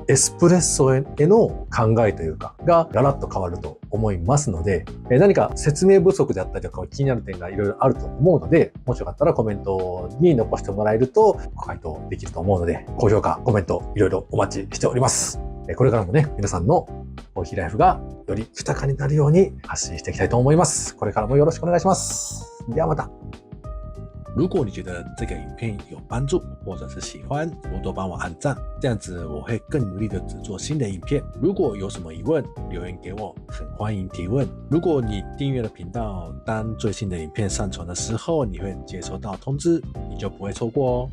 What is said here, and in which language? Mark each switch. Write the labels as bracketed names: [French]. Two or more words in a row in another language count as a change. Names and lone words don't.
[Japanese] エスプレッソへの考えというかがガラッと変わると思いますので、何か説明不足であったりとか気になる点がいろいろあると思うので、もしよかったらコメントに残してもらえるとご回答できると思うので、高評価、コメントいろいろお待ちしております。これからもね、皆さんのコーヒーライフがより豊かになるように発信していきたいと思います。これからもよろしくお願いします。ではまた。 [Chinese] 如果你觉得这个影片有帮助，或者是喜欢，多多帮我按赞，这样子我会更努力的制作新的影片。如果有什么疑问，留言给我，很欢迎提问。如果你订阅了频道，当最新的影片上传的时候，你会接收到通知，你就不会错过哦。